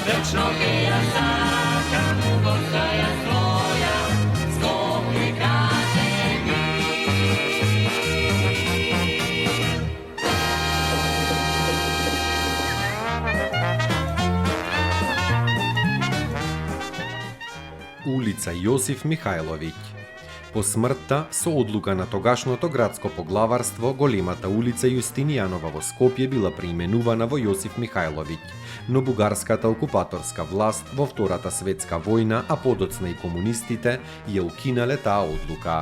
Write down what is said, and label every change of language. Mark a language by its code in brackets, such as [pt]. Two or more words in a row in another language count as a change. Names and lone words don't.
[mk] Тогачно ке ја сакам, угоста ја своја, Скопје каже ми. Улица Јосиф Михајловиќ. По смртта, со одлука на тогашното градско поглаварство, големата улица Јустинијанова во Скопје била преименувана во Јосиф Михајловиќ, но бугарската окупаторска власт во Втората светска војна, а подоцна и комунистите, ја укинале таа одлука.